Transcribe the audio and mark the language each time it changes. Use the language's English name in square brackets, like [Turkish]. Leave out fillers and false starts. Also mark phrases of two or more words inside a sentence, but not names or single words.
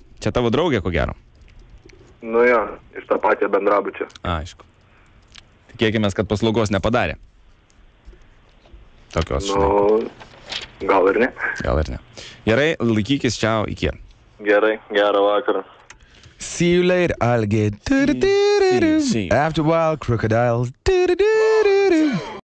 [Lithuanian] Čia tavo draugė, ko gero? Nu jo, iš tą patį bendrabučio. Aišku. Tikėkime, kad paslaugos nepadarė. Tokios, Nu, gal ir ne. Gal ir ne. Gerai, laikykis, čiau, iki. Gerai, gerą vakarą. [English] See you later, alligator. After a while, crocodile.